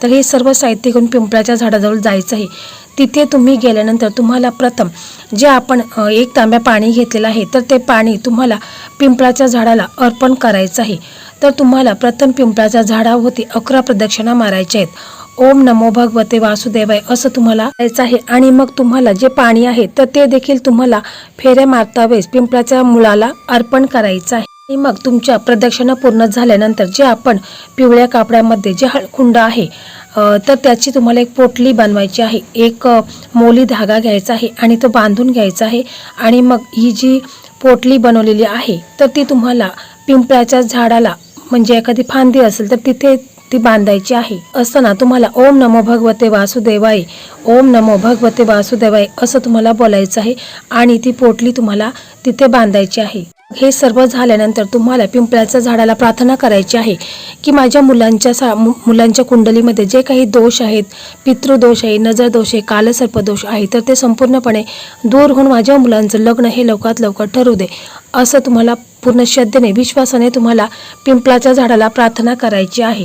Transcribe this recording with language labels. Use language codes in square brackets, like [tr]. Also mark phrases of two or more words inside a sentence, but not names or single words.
[mr] तर हे सर्व साहित्य घेऊन पिंपळाच्या झाडाजवळ जायचं आहे। तिथे तुम्ही गेल्यानंतर तुम्हाला प्रथम जे आपण 1 तांब्या पाणी घेतलेलं आहे तर ते पाणी तुम्हाला पिंपळाच्या झाडाला अर्पण करायचं आहे। तर तुम्हाला प्रथम पिंपळाच्या झाडाभोवती 11 प्रदक्षिणा मारायच्या आहेत। [sa] ओम नमो भगवते वासुदेवाय [mr] असं तुम्हाला करायचं आहे आणि मग तुम्हाला जे पाणी आहे तर ते देखील तुम्हाला फेऱ्या मारता वेळेस पिंपळाच्या मुळाला अर्पण करायचं आहे। आणि मग तुमच्या प्रदक्षिणा पूर्ण झाल्यानंतर जे आपण पिवळ्या कापडामध्ये जे हळकुंड आहे तर त्याची तुम्हाला एक पोटली बनवायची आहे। एक मौली धागा घ्यायचा आहे आणि तो बांधून घ्यायचा आहे आणि मग ही जी पोटली बनवलेली आहे तर ती तुम्हाला पिंपळाच्या झाडाला म्हणजे एखादी फांदी असेल तर तिथे ती बांधायची आहे। असताना तुम्हाला [sa] ओम नमो भगवते वासुदेवाय, ओम नमो भगवते वासुदेवाय [mr] असं तुम्हाला बोलायचं आहे आणि ती पोटली तुम्हाला तिथे बांधायची आहे। हे सर्व झाल्यानंतर तुम्हाला पिंपळाच्या झाडाला प्रार्थना करायची आहे की माझ्या मुलांच्या कुंडलीमध्ये जे काही दोष आहेत, पितृदोष आहे, नजर दोष आहे, कालसर्प दोष आहे तर ते संपूर्णपणे दूर होऊन माझ्या मुलांचं लग्न हे लवकरात लवकर ठरू दे असं तुम्हाला पूर्ण श्रद्धेने विश्वासाने तुम्हाला पिंपळाच्या झाडाला प्रार्थना करायची आहे।